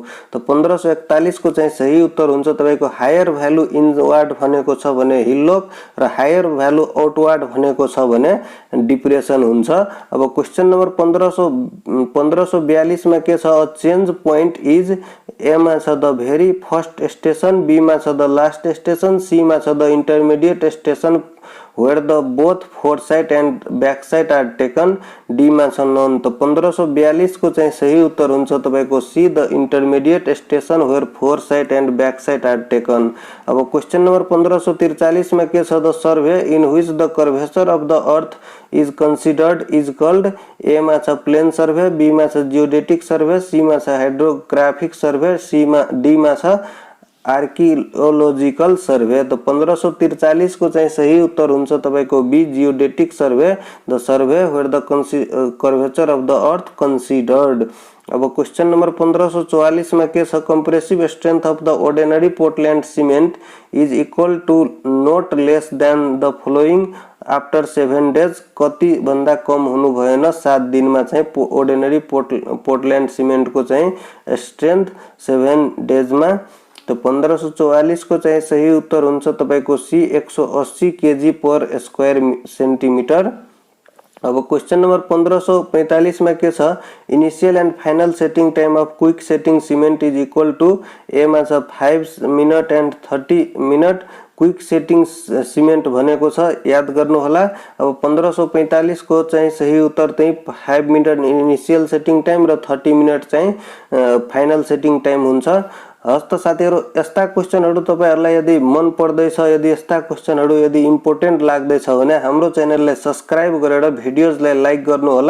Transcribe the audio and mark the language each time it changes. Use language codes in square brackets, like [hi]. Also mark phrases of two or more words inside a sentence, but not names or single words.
[ne] त 1541 को चाहिँ सही उत्तर हुन्छ तपाईको [en] higher value inward [ne] भनेको छ भने हिल्लोक र [en] higher value outward [ne] भनेको छ भने डिप्रेसन हुन्छ। [en] अब question number 1542 [ne] मा के छ [en] a change point is A [ne] मा छ [en] the very first station B [ne] मा छ [en] the last station C [ne] मा छ [en] the intermediate station where the both foresight and backside are taken डी [ne] मा छ [en] नन। [ne] त 1542 को चाहिँ सही उत्तर हुन्छ तपाईको [en] C the intermediate station where foresight and backside are taken। अब question number 1543 [ne] में के छ [en] the survey in which the curvature of the earth is considered is called A [ne] मा छ [en] plane survey B [ne] मा छ [en] geodetic survey C [ne] मा छ [en] hydrographic survey C [ne] मा डी मा छ [en] archaeological survey. [ne] तो 1543 को चाहिँ सही उत्तर हुन्छ तपाईको [en] B geodetic survey the survey where the curvature of the earth considered. अब question number 1544 [ne] में के छ [en] compressive strength of the ordinary Portland cement is equal to not less than the following after 7 days [ne] कति भन्दा कम हुनु भएन 7 दिनमा चाहिँ [en] ordinary Portland cement [ne] को चाहिँ [en] strength 7 days मा। [ne] तो 1544 को चाहिँ सही उत्तर हुन्छ तपाईको सी [en] 180 kg per square centimetre. अब question number 1545 [ne] में के छ [en] initial and final setting time of quick setting cement is equal to A [ne] मा छ [en] 5 minute and 30 minute quick setting cement [ne] भनेको छ याद गर्नु होला। अब 1545 को चाहिँ सही उत्तर चाहिँ 5 मिनट [en] initial setting time [ne] र 30 मिनट चाहिँ [en] final setting time [ne] हुन्छ। हस्त साथीहरु यस्ता क्वेशनहरु तपाईहरुलाई यदि मन पर्दैछ यदि यस्ता क्वेशनहरु यदि इम्पोर्टेन्ट लाग्दैछ भने हाम्रो च्यानललाई सब्स्क्राइब गरेर भिडियोजलाई लाइक गर्नु होला।